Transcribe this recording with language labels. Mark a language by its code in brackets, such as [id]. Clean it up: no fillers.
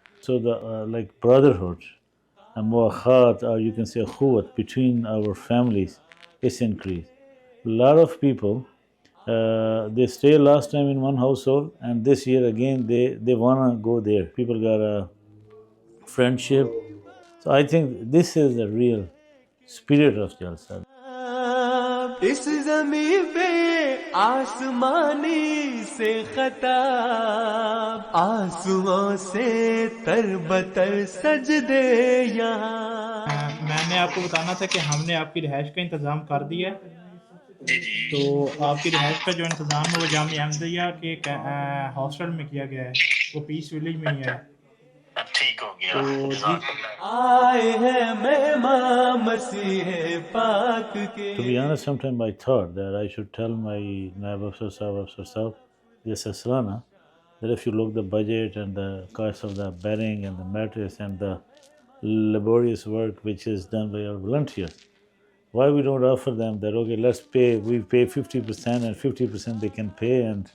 [en] So the brotherhood and muakhat, or you can say khuwat, between our families is increased. A lot of people, they stayed last time in one household, and this year again they wanna go there. People got a friendship. So I think this is the real spirit of Jalsa. [ur] اس زمین پہ آسمانی سے خطاب, آنسوؤں سے تر بتر سجدے یہاں. میں نے آپ کو بتانا تھا کہ ہم نے آپ کی رہائش کا انتظام کر دیا ہے. تو آپ کی رہائش کا جو انتظام ہے وہ جامعہ احمدیہ کے ایک ہاسٹل میں کیا گیا ہے, وہ پیس ولیج میں ہی ہے. ٹھیک ہو گیا. آئے ہیں مہمان مسیح پاک کے. [en] To be honest, sometimes I thought that I should tell my Naib Afsar Sahab, Jalsa Salana, that if you look the budget and the cost of the bedding and the mattress and the laborious work which is done by our volunteers, why we don't offer them that, okay, let's pay, we pay 50% and 50% they can pay.